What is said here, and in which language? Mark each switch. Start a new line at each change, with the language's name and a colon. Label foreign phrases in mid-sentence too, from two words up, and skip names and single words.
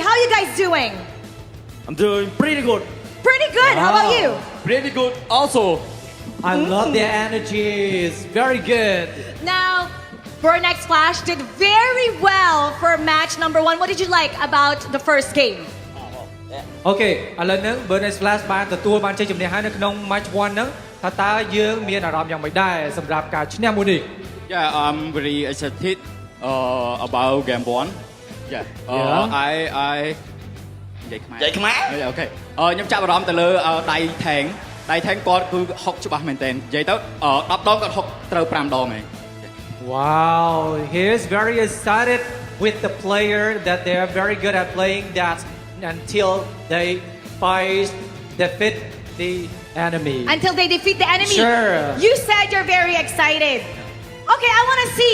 English: How are you guys doing? I'm doing pretty good. Pretty good. How about you? Pretty good also. I love their energy. It's very good. Now, Burn X Flash did very well for match number 1. What did you like about the first game?
Khmer: អូខេឥឡូវហ្នឹង Burn X Flash បានទទួលបានជ័យជំនះហើយនៅក្នុង match 1 ហ្នឹងថាតើយើងមានអារម្មណ៍យ៉ាងម៉េចដែរសម្រាប់ការឈ្នះមួយនេះ
English: Yeah, I'm very excited about game 1. Yeah.
Khmer: I និយាយខ្មែរអូខេខ្ញុំចាប់អារម្មណ៍ទៅលើដៃថេងគាត់គឺហុកច្បាស់មែនតើនិយាយទៅ10ដងគាត់ហុកត្រូវ5ដងឯង
English: Wow, he is very excited with the player that they are very good at playing that until they defeat the enemy. Until they defeat the enemy? Sure. You said you're very excited. Okay, I want to see.